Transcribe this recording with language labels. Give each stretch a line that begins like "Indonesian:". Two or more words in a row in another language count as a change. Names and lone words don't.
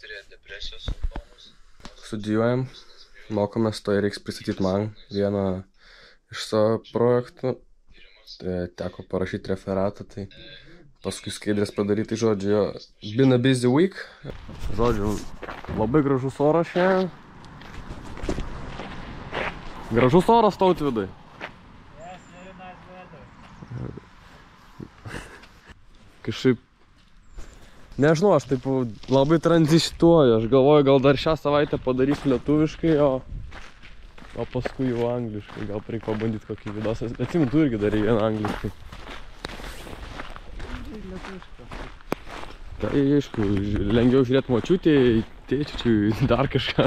Lithuanian: Studijuojam, mokomės, to reiks pristatyti man vieną iš savo projektų. Teko parašyti referatą, tai paskui skaidrės padaryti, žodžiu,
English: been a busy week.
Lithuanian: Žodžiu, labai gražus oras šiandien. Gražus oras, Tautvydai.
English: Yes, very nice weather.
Lithuanian: Kažkaip, nežinau, aš taip labai tranzituoju. Aš galvoju, gal dar šią savaitę padarysiu lietuviškai, o paskui jau angliškai. Gal reikia pabandyti kokį vidosą. Atsimenu, tu irgi darai vieną angliškai. Tai aišku, lengviau žiūrėti močiutėj, tėčiui, dar kažką.